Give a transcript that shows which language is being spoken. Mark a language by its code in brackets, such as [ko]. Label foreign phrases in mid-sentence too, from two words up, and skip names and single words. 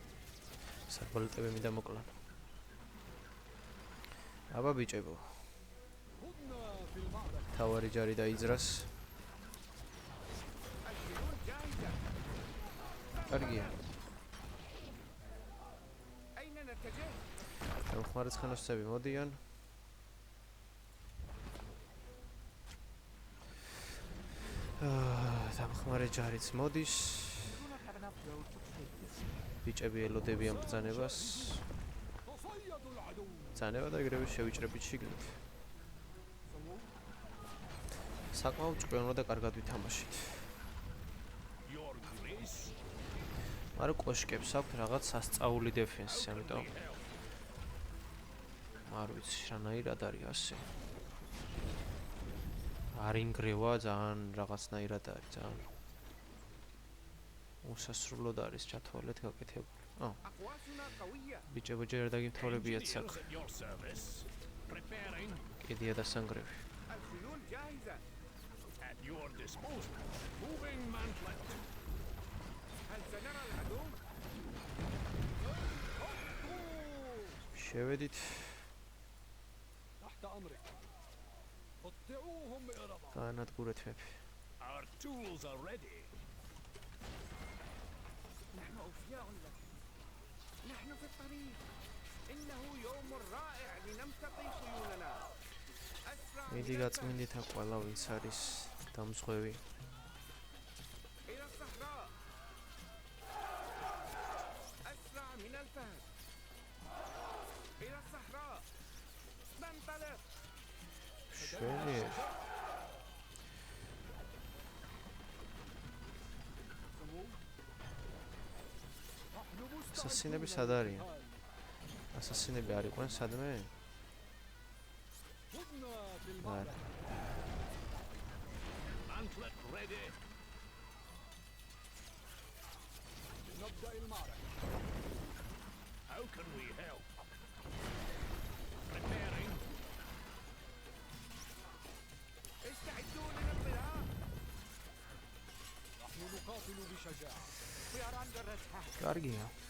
[ka] საბოლეტები მინდა მოკლან. აბა ბიჭებო. თავარი ჯარი დაიძრას. [ar] الخيول جاهزة. [ka] კარგია. [ar] أين نتجه؟ [ka] ხმარცხენოსები მოდიან. დამხმარე ჯარიც მოდის. [en] We do not have enough gold to take this. [ka] ბიჭები ელოდებიან ბრძანებას. ბრძანება და ეგრევე შევიჭრებით შიგნით. საკმაოდ ჭკვიანო და კარგად ვითამაშით. [en] Your grace. [ka] მაგრამ კოშკებს აქვთ რაღაც სასწაული დეფენსი, ამიტომ არ ვიცი რანაირად არის ასე. არ ინგრევა ძალიან რაღაცნაირად არის ძალიან. უსასრულოდ არის ჩათვალეთ გაკეთებული. [ar] أقواسنا قوية. [ka] ბიჭებო ჯერ დაგიმთავრებიათ [en] Engineers [ka] საქმე. [en] at your service. Preparing [ka] კიდია დასანგრევი. [ar] الخيول جاهزة. [en] at your disposal. Moving mantlet. [ar] هل سنرى العدو؟ [ka] შევედით [ar] تحت أمرك. قطعوهم بإرادة. [ka] განადგურეთ მეფე. [en] Our tools are ready. [ar] نحن أوفياء لك. نحن في الطريق. إنه يوم رائع لنمتطي خيولنا. أسرع من [ka] მიდი [ar] الفهد. [ka] გაწმინდით აქ ყველა ვინც არის დამზღვევი. [ar] إلى الصحراء. أسرع من الفهد. إلى الصحراء. ننطلق. [ka] შველი ასასინები სად არიან? ასასინები არ იყვნენ სადმე? [ar] خذنا في المعركة. [ka] არა. [en] Mantlet ready. [ar] نبدأ المعركة. [en] How can we help? Preparing. [ar] استعدوا للانطلاق. نحن نقاتل بشجاعة. [en] We are under attack. [ka] კარგია.